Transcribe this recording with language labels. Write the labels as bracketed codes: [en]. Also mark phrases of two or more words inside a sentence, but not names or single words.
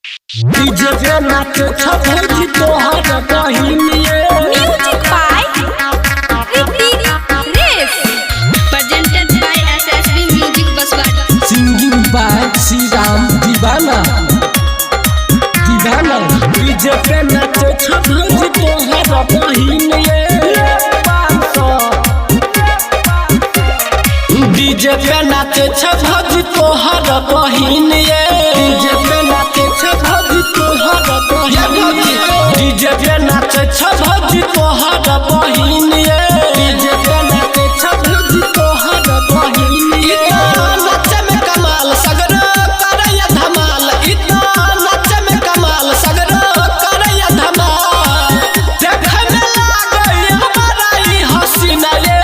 [bho] डीजे पे नाच छपी तोहर बहिनिए [en] Music by Ritik Race. Presented by SSB Music Baswada. singing by [bho] श्री राम दीवाना डीजे पे नाच छपी तोहर बहिनिए डीजे पे नाच छपी तोहर बहिनिए डीजे पे नाच छपी तोहर बहिनिए डीजे पे नाच छपी तोहर बहिनिए डीजे पे नाच छपी तोहर बहिनिए नाच में कमाल सगरो करैया धमाल इतना नाच में कमाल सगरो करैया धमाल देखे में लागै हमारा ई हसीना